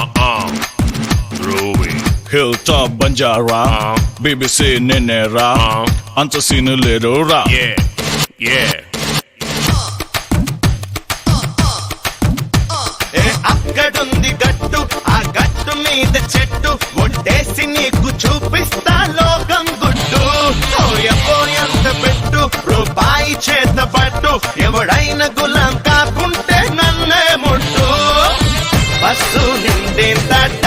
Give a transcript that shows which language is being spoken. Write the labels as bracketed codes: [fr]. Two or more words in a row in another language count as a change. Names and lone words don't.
[en] Hilltop Banjara, BBC Ninera, Antasina Lidora. Yeah, yeah. [te] అక్కడుంది గట్టు ఆ గట్టు మీద చెట్టు ఒట్టేసి నీకు చూపిస్తా లోకం గుట్టు పోయంత పెట్టు రూపాయి చేత పట్టు ఎవడైనా గులాం కాకుంటే నన్నే ముట్టు బస్సు నిండేంత